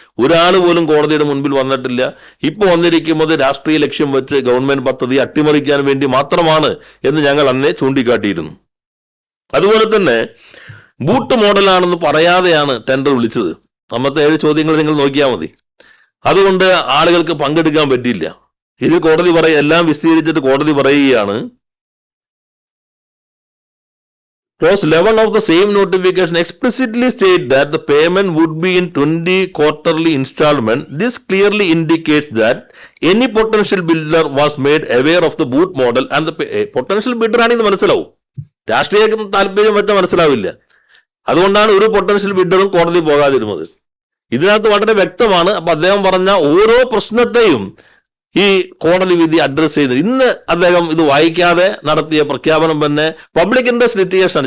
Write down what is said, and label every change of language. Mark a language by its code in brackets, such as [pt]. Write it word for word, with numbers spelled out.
[ml] ഒരാൾ പോലും കോടതിയുടെ മുൻപിൽ വന്നിട്ടില്ല. ഇപ്പോൾ വന്നിരിക്കുന്നത് രാഷ്ട്രീയ ലക്ഷ്യം വെച്ച് ഗവൺമെന്റ് പദ്ധതി അട്ടിമറിക്കാൻ വേണ്ടി മാത്രമാണ് എന്ന് ഞങ്ങൾ അന്നേ ചൂണ്ടിക്കാട്ടിയിരുന്നു. അതുപോലെ തന്നെ ബൂട്ട് മോഡലാണെന്ന് പറയാതെയാണ് ടെൻഡർ വിളിച്ചത്. അന്നത്തെ ഏഴ് ചോദ്യങ്ങൾ നിങ്ങൾ നോക്കിയാൽ മതി. അതുകൊണ്ട് ആളുകൾക്ക് പങ്കെടുക്കാൻ പറ്റിയില്ല. ഇത് കോടതി പറയ എല്ലാം വിശദീകരിച്ചിട്ട് കോടതി പറയുകയാണ് [en] Clause eleven of the same notification explicitly states that the payment would be in twenty quarterly installments. This clearly indicates that any potential bidder was made aware of the boot model and the pay- potential bidder [ml] ആണെന്ന് മനസ്സിലാവും. രാഷ്ട്രീയ താല്പര്യം വെച്ചാൽ മനസ്സിലാവില്ല. അതുകൊണ്ടാണ് ഒരു potential ബിഡറും കോടതി പോകാതിരുന്നത്. ഇതിനകത്ത് വളരെ വ്യക്തമാണ്. അപ്പൊ അദ്ദേഹം പറഞ്ഞ ഓരോ പ്രശ്നത്തെയും ഈ കോടതി വിധി അഡ്രസ് ചെയ്തത്. ഇന്ന് അദ്ദേഹം ഇത് വായിക്കാതെ നടത്തിയ പ്രഖ്യാപനം തന്നെ പബ്ലിക് ഇൻട്രസ്റ്റ് ലിറ്റിഗേഷൻ.